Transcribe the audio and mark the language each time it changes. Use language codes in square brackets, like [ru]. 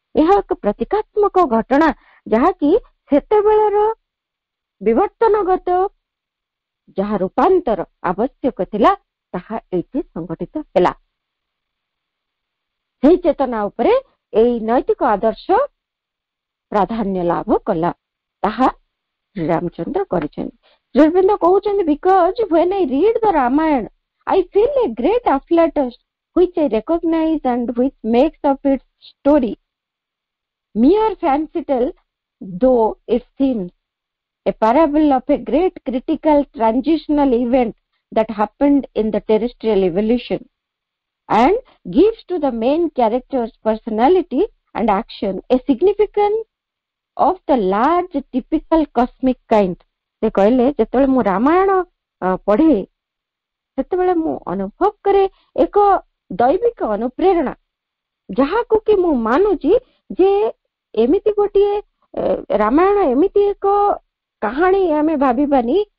[or] ଏହା ଏକ ପ୍ରତୀକାତ୍ମକ ଘଟଣା, ଯାହାକି ସେତେବେଳର ବିବର୍ତ୍ତନଗତ ଯାହା ରୂପାନ୍ତର ଆବଶ୍ୟକ ଥିଲା, ତାହା ଏଇଠି ସଂଗଠିତ ହେଲା। ସେହି ଚେତନା ଉପରେ ଏଇ ନୈତିକ ଆଦର୍ଶ ପ୍ରାଧାନ୍ୟ ଲାଭ କଲା, ତାହା ଶ୍ରୀରାମଚନ୍ଦ୍ର କରିଛନ୍ତି। ଶ୍ରୀଅରବିନ୍ଦ କହୁଛନ୍ତି, [en] because when I read the Ramayana, I feel a great afflatus which I recognize and which makes of its story mere fancy tale, though it seems a parable of a great critical transitional event that happened in the terrestrial evolution, and gives to the main character's personality and action a significance of the large typical cosmic kind. [or] ସେ କହିଲେ, ଯେତେବେଳେ ମୁଁ ରାମାୟଣ ପଢେ ସେତେବେଳେ ମୁଁ ଅନୁଭବ କରେ ଏକ ଦୈବିକ ଅନୁପ୍ରେରଣା, ଯାହାକୁ କି ମୁଁ ମାନୁଛି ଯେ ଏମିତି ଗୋଟିଏ ରାମାୟଣ ଏମିତି ଏକ କାହାଣୀ ଆମେ ଭାବିବାନି।